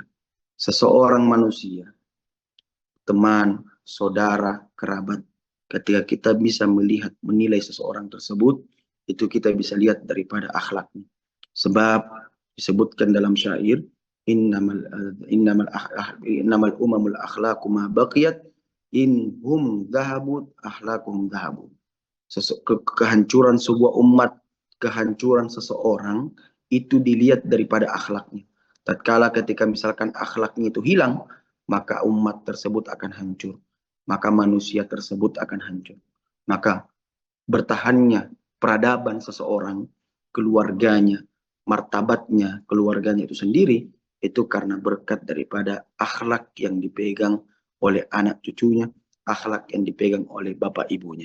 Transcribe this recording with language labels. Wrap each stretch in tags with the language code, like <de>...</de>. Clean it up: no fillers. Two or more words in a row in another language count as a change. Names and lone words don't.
<id>Seseorang manusia, teman, saudara, kerabat, ketika kita bisa melihat, menilai seseorang tersebut, itu kita bisa lihat daripada akhlaknya. Sebab disebutkan dalam syair,</id> <ar>إنما الأمم الأخلاق ما بقيت إن هم ذهبت أخلاقهم ذهبت.</ar> <id>Kehancuran sebuah umat, kehancuran seseorang itu dilihat daripada akhlaknya. Tatkala ketika misalkan akhlaknya itu hilang, maka umat tersebut akan hancur. Maka manusia tersebut akan hancur. Maka bertahannya peradaban seseorang, keluarganya, martabatnya, keluarganya itu sendiri, itu karena berkat daripada akhlak yang dipegang oleh anak cucunya, akhlak yang dipegang oleh bapak ibunya.</id>